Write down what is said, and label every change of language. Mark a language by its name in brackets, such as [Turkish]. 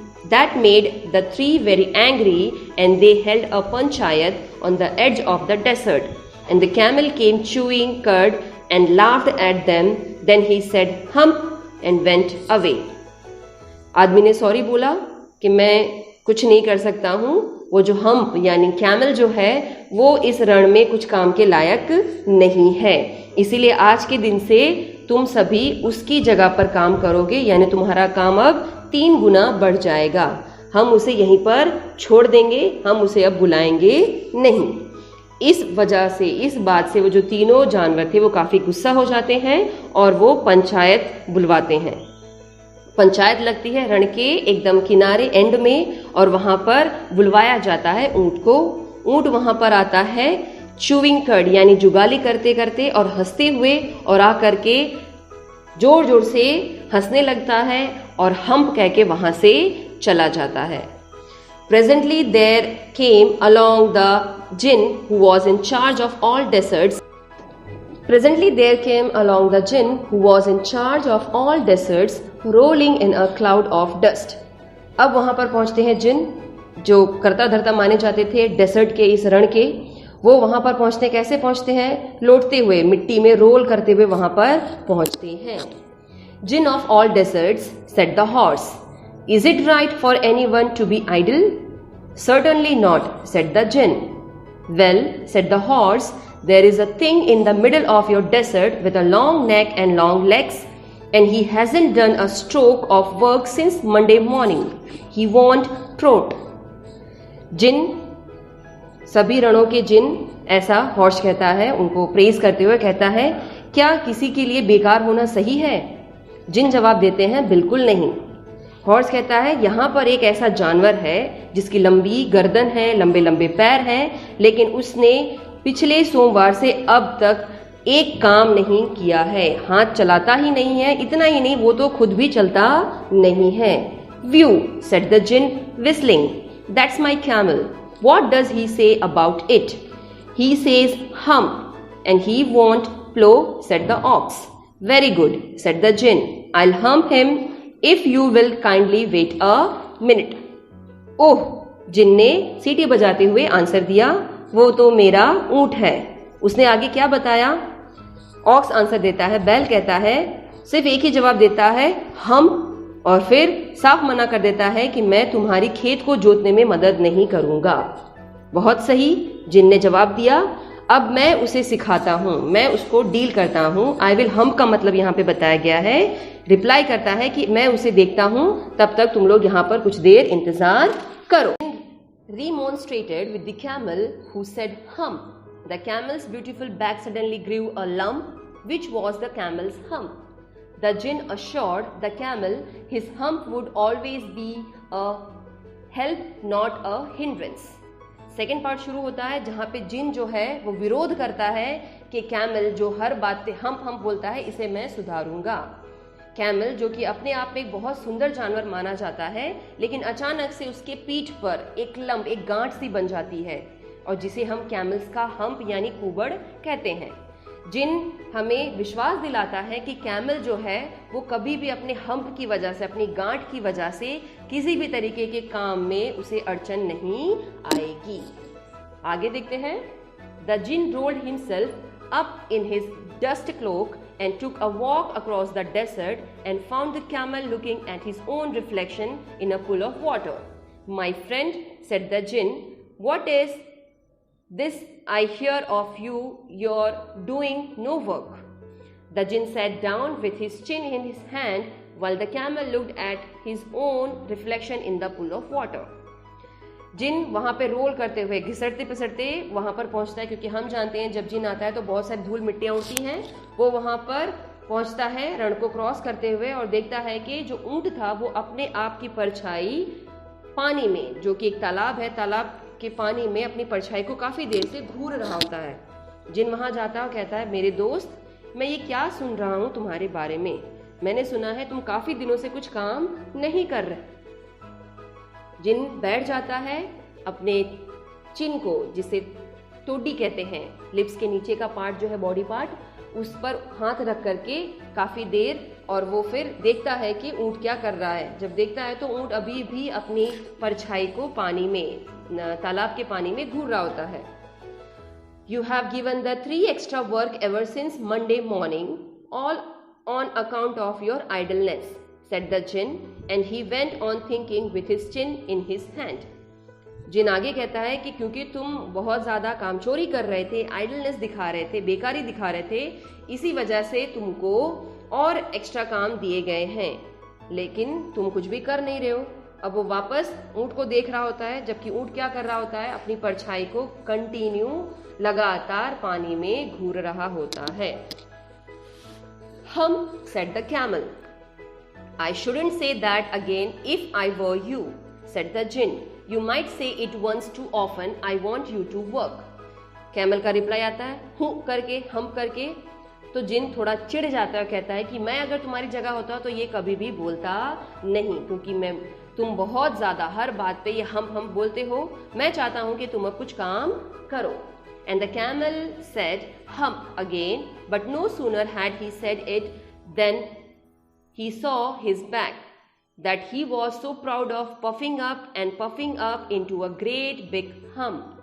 [English] That made the three very angry and they held a panchayat on the edge of the desert. And the camel came chewing curd and laughed at them. Then he said hump and went away. [Hindi] आदमी ने sorry बोला कि मैं कुछ नहीं कर सकता हूँ। वो जो हम्प यानी कैमल जो है वो इस रण में कुछ काम के लायक नहीं है, इसीलिए आज के दिन से तुम सभी उसकी जगह पर काम करोगे, यानी तुम्हारा काम अब 3 गुना बढ़ जाएगा। हम उसे यहीं पर छोड़ देंगे, हम उसे अब बुलाएंगे नहीं। इस वजह से, इस बात से वो जो तीनों जानवर थे वो काफी गुस्सा हो जाते हैं और वो पंचायत बुलवाते हैं। पंचायत लगती है रण के एकदम किनारे एंड में और वहां पर बुलवाया जाता है ऊंट को। ऊंट वहां पर आता है चूविंग कर्ड यानी जुगाली करते करते और हंसते हुए, और आकर के जोर जोर से हंसने लगता है और हम्प कह के वहां से चला जाता है। [English] Presently there came along the jinn who was in charge of all deserts Presently there came along the jinn who was in charge of all deserts, rolling in a cloud of dust. [Hindi] अब वहां पर पहुंचते हैं जिन, जो करता धरता माने जाते थे डेसर्ट के इस रण के। वो वहां पर पहुंचते, कैसे पहुंचते हैं? लौटते हुए, मिट्टी में रोल करते हुए वहां पर पहुंचते हैं। [English] Jinn of all deserts said the horse, is it right for anyone to be idle? Certainly not, said the jinn. Well, said the horse, there is a thing in the middle of your desert with a long neck and long legs, and he hasn't done a stroke of work since Monday morning. He won't trot. [Hindi] जिन, सभी रणों के जिन, ऐसा horse कहता है, उनको praise करते हुए कहता है, क्या किसी के लिए बेकार होना सही है? जिन जवाब देते हैं, बिल्कुल नहीं। हॉर्स कहता है, यहाँ पर एक ऐसा जानवर है जिसकी लंबी गर्दन है, लंबे लंबे पैर हैं, लेकिन उसने पिछले सोमवार से अब तक एक काम नहीं किया है, हाथ चलाता ही नहीं है। इतना ही नहीं, वो तो खुद भी चलता नहीं है। [English] Whew, said the jinn whistling, that's my camel. What does he say about it? He says hump and he won't plow, said the ox. Very good, said the jinn. I'll hump him if you will kindly wait a minute. [Hindi] ओह, जिन ने सीटी बजाते हुए answer दिया, वो तो मेरा ऊंट है। उसने आगे क्या बताया? ऑक्स आंसर देता है, बैल कहता है, सिर्फ एक ही जवाब देता है, हम, और फिर साफ मना कर देता है कि मैं तुम्हारी खेत को जोतने में मदद नहीं करूंगा। बहुत सही, जिन ने जवाब दिया, अब मैं उसे सिखाता हूं, मैं उसको डील करता हूं। [English] I will humph [Hindi] का मतलब यहाँ पे बताया गया है। रिप्लाई करता है कि मैं उसे देखता हूं, तब तक तुम लोग यहाँ पर कुछ देर इंतजार करो। [English] Remonstrated with the camel who said hump. The camel's beautiful back suddenly grew a lump, which was the camel's hump. The jinn assured the camel his hump would always be a help, not a hindrance. [Hindi] Second part शुरू होता है जहाँ पे जिन जो है वो विरोध करता है कि कैमल जो हर बात पे हम बोलता है, इसे मैं सुधारूंगा। कैमल जो कि अपने आप में एक बहुत सुंदर जानवर माना जाता है, लेकिन अचानक से उसके पीठ पर एक लंब, एक गांठ सी बन जाती है, और जिसे हम कैमल्स का हम्प यानी कुबड़ कहते हैं। जिन हमें विश्वास दिलाता है कि कैमल जो है वो कभी भी अपने हम्प की वजह से, अपनी गांठ की वजह से किसी भी तरीके के काम में उसे अड़चन नहीं आएगी। आगे देखते हैं। [English] The jinn rolled himself up in his dust cloak and took a walk across the desert and found the camel looking at his own reflection in a pool of water. My friend, said the jinn, what is this I hear of you? You're doing no work. The jinn sat down with his chin in his hand while the camel looked at his own reflection in the pool of water. [Hindi] जिन वहाँ पे role करते हुए घिसटते पिसटते वहाँ पर पहुँचता है, क्योंकि हम जानते हैं जब जिन आता है तो बहुत सारी धूल मिट्टियाँ उड़ती हैं। वो वहाँ पर पहुँचता है रण को क्रॉस करते हुए और देखता है कि जो ऊँट था वो अपने आप की परछाई पानी में, जो कि एक तालाब है, तालाब के पानी में अपनी परछाई को काफ़ी देर से घूर रहा होता है। जिन वहाँ जाता है और कहता है, मेरे दोस्त, मैं ये क्या सुन रहा हूँ तुम्हारे बारे में? मैंने सुना है तुम काफ़ी दिनों से कुछ काम नहीं कर रहे। जिन बैठ जाता है अपने चिन को, जिसे टोडी कहते हैं, लिप्स के नीचे का पार्ट जो है बॉडी पार्ट, उस पर हाथ रख करके काफ़ी देर, और वो फिर देखता है कि ऊँट क्या कर रहा है। जब देखता है तो ऊँट अभी भी अपनी परछाई को पानी में, तालाब के पानी में घूर रहा होता है। [English] You have given the 3 extra work ever since Monday morning, all on account of your idleness, said the jinn, and he went on thinking with his chin in his hand. [Hindi] जिन आगे कहता है कि क्योंकि तुम बहुत ज़्यादा कामचोरी कर रहे थे, आइडलनेस दिखा रहे थे, बेकारी दिखा रहे थे, इसी वजह से तुमको और एक्स्ट्रा काम दिए गए हैं, लेकिन तुम कुछ भी कर नहीं रहे हो। अब वो वापस ऊँट को देख रहा होता है, जबकि ऊँट क्या कर रहा होता है? अपनी परछाई को कंटिन्यू लगातार पानी में घूर रहा होता है। [English] Humph, said the camel. I shouldn't say that again if I were you, said the jinn. You might say it once too often. I want you to work. [Hindi] Camel का रिप्लाई आता है, हूँ करके, हम करके। तो जिन थोड़ा चिढ़ जाता है और कहता है कि मैं अगर तुम्हारी जगह होता तो ये कभी भी बोलता नहीं, क्योंकि तुम बहुत ज़्यादा हर बात पे ये हम बोलते हो। मैं चाहता हूँ कि तुम अब कुछ काम करो। [English] And the camel said, hum again, but no sooner had he said it than he saw his back, that he was so proud of puffing up into a great big hum.